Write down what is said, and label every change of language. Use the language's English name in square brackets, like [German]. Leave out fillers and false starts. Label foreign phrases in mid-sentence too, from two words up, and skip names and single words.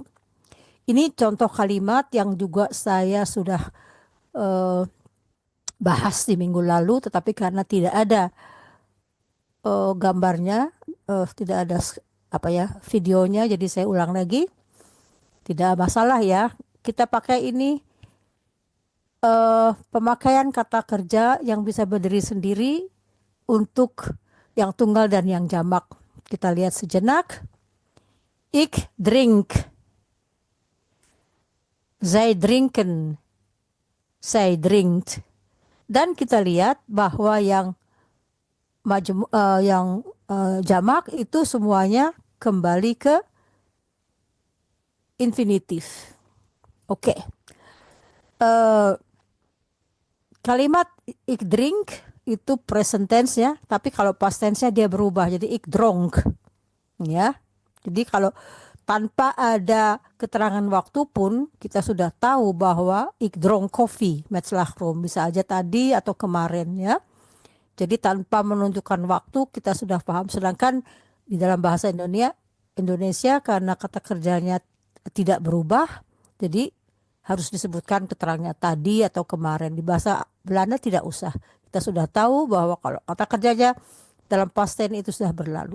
[Indonesian] Ini contoh kalimat yang juga saya sudah bahas di minggu lalu, tetapi karena tidak ada gambarnya, tidak ada videonya, jadi saya ulang lagi. Tidak masalah ya, kita pakai ini pemakaian kata kerja yang bisa berdiri sendiri untuk yang tunggal dan yang jamak. Kita lihat sejenak. [Dutch] Ik drink. Zij drinken. Zij drinkt. [Indonesian] Dan kita lihat bahwa yang jamak itu semuanya kembali ke infinitif. Oke. Kalimat [Dutch] ik drink [Indonesian] itu [English] present tense [Indonesian] ya, tapi kalau [English] past tense-nya [Indonesian] dia berubah jadi [Dutch] ik dronk [Indonesian] ya. Jadi kalau tanpa ada keterangan waktu pun kita sudah tahu bahwa [Dutch] ik dronk koffie met slagroom, [Indonesian] bisa aja tadi atau kemarin ya. Jadi tanpa menunjukkan waktu kita sudah paham. Sedangkan di dalam bahasa Indonesia karena kata kerjanya tidak berubah, jadi harus disebutkan keterangannya tadi atau kemarin. Di bahasa Belanda tidak usah. Kita sudah tahu bahwa kalau kata kerjanya dalam [English] past tense [Indonesian] itu sudah berlalu.